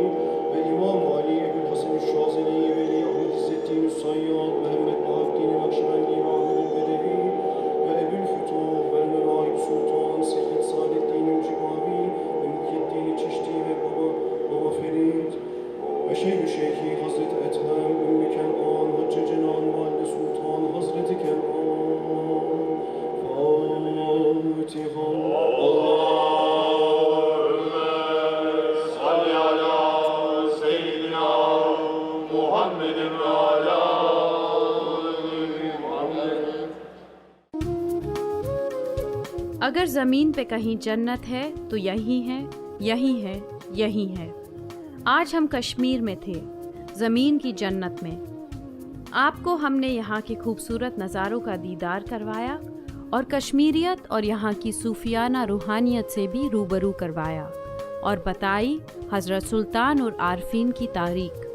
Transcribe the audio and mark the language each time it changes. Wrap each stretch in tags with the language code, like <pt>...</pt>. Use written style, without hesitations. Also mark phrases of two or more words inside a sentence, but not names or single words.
<tr>ve İmam Ali Ebu'l-Hasan Şazeli Veli Ahmed İzzettin Sayyad Mehmet Bahattin Nakşibendi Ahmed El-Bedevi ve Ebu'l-Fütuh ve Mevahib Sultan Seyyid Saadettin Cibavi ve Muhyiddin Çişti ve Baba Ferit ve Şeyh-i Hazreti Ethem Ümmü Kenan Hacı Cenan Valide Sultan Hazreti Kenan Fatiha.</tr> <ar>اللهم صل على سيدنا محمد وعلى محمد.</ar> <hi>अगर ज़मीन पे कहीं जन्नत है तो यही है, यही है, यही है। आज हम कश्मीर में थे, ज़मीन की जन्नत में। आपको हमने यहाँ के खूबसूरत नज़ारों का दीदार करवाया और कश्मीरियत और यहाँ की सूफियाना रूहानियत से भी रूबरू करवाया और बताई हज़रत सुल्तान और आरफीन की तारीख।</hi>